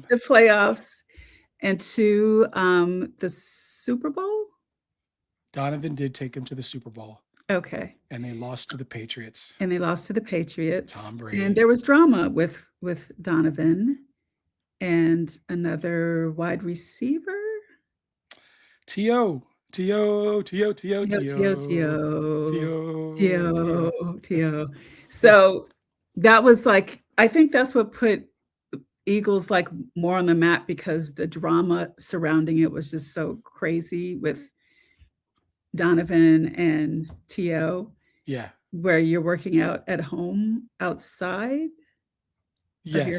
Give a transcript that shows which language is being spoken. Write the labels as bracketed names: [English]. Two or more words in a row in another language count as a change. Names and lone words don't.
[English] the playoffs and to the Super Bowl. Donovan did take him to the Super Bowl, Okay, and they lost to the Patriots. and they lost to the Patriots. Tom Brady. And there was drama with Donovan and another wide receiver. T.O. T.O. T.O. T.O. T.O. So that was like, I think that's what put Eagles like more on the map, because the drama surrounding it was just so crazy with Donovan and T.O., Yeah. where you're working out at home outside of your